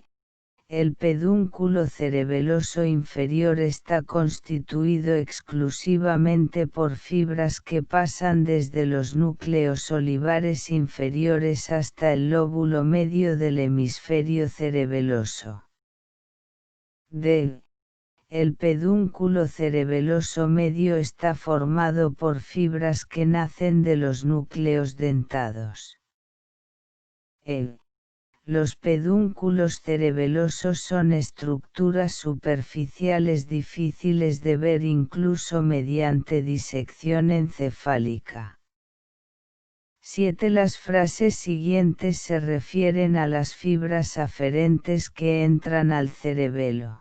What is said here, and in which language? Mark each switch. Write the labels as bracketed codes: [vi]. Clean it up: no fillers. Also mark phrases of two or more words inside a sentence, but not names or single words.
[es] El pedúnculo cerebeloso inferior está constituido exclusivamente por fibras que pasan desde los núcleos olivares inferiores hasta el lóbulo medio del hemisferio cerebeloso. D. El pedúnculo cerebeloso medio está formado por fibras que nacen de los núcleos dentados. E. Los pedúnculos cerebelosos son estructuras superficiales difíciles de ver incluso mediante disección encefálica. 7. Las frases siguientes se refieren a las fibras aferentes que entran al cerebelo.